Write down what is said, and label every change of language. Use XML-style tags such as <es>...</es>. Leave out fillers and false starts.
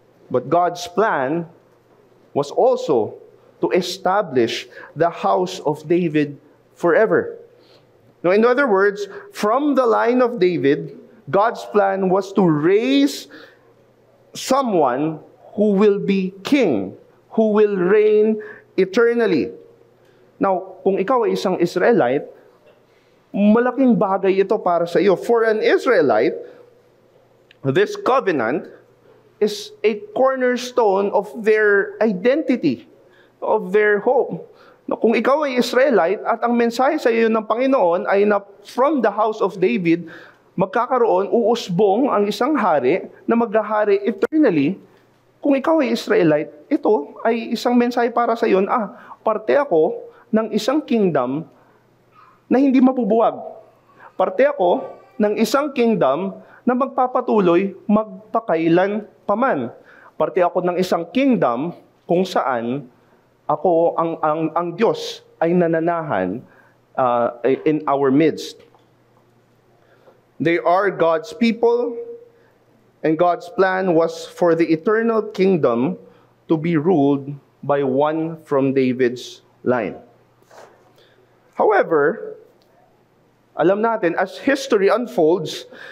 <en>But God's plan was also to establish the house of David forever. Now, in other words, from the line of David, God's plan was to raise someone who will be king, who will reign eternally.</en> <tl>Now, kung ikaw ay isang Israelite, malaking bagay ito para sa iyo.</tl> <en>For an Israelite, this covenant is a cornerstone of their identity, of their hope.</en> <tl>Kung ikaw ay Israelite at ang mensahe sa iyo ng Panginoon ay na</tl> <en>from the house of David,</en> <tl>magkakaroon, uusbong ang isang hari na maghahari eternally. Kung ikaw ay Israelite, ito ay isang mensahe para sa iyo, parte ako ng isang kingdom na hindi mabubuwag. Parte ako ng isang kingdom na magpapatuloy magpakailan paman. Parte ako ng isang kingdom kung saan ako, ang Diyos ay nananahan</tl> <en>in our midst. They are God's people, and God's plan was for the eternal kingdom to be ruled by one from David's line. However,</en> <tl>alam natin,</tl> <en>as history unfolds,</en>